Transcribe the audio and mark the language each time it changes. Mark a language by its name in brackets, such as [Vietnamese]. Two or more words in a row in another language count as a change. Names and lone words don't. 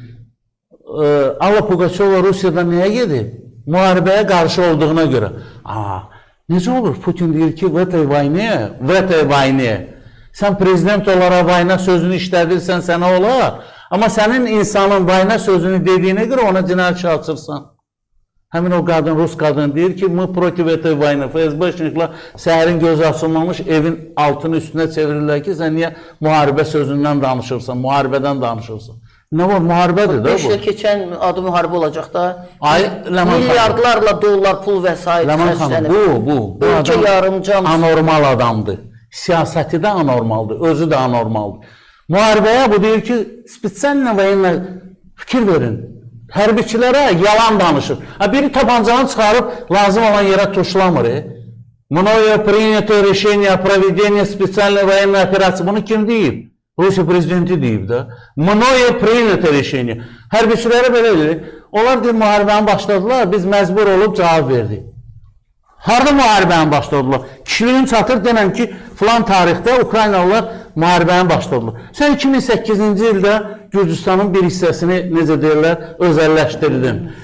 [Azerbaijani] Allah Pugaçova Rusiyada nəyə gedib? Müharibəyə qarşı olduğuna görə. Necə olur? Putin deyir ki, [Russian] в этой войне. [Azerbaijani] Sən prezident olaraq vayna sözünü işlədirsən, sənə olar. Amma sənin insanın vayna sözünü dediyinə görə ona cinayət işi açırsan. Həmin o qadın, Rus qadın deyir ki, [Russian] мы против этой войне. [Azerbaijani] FSB-şniklər səhərin gözü açılmamış evin altını üstünə çevirirlər ki, sən niyə müharibə sözündən danışırsan, müharibədən danışırsan. Nə var? Müharibədir də bu. 5 il keçən adı müharibə olacaq da. Ləman milyardlarla dollar pul vəsait xərclənib. Bu ölkə yarımcam anormal adamdır. Siyasəti də anormaldır, özü də anormaldır. Müharibəyə bu deyir ki, [Russian] специальная война [Azerbaijani] fikir verin. Hərbiçilərə yalan danışır. Biri tabancanı çıxarıb lazım olan yerə tuşlamır. [Russian] Мною принято решение о проведении специальной военной операции. [Azerbaijani] Bunu kim deyib? Rusiya prezidenti deyib də. [Russian] Мною принято решение. [Azerbaijani] Hərbiçilərə belə deyir. Onlar deyir, müharibənin başladılar, biz məcbur olub cavab verdik. Harada müharibənin başladılar? Kişiliyin çatır denəm ki, filan tarixdə Ukraynalılar müharibənin başladılar. Sən 2008-ci ildə Gürcüstanın bir hissəsini, necə deyirlər, özəlləşdirdin.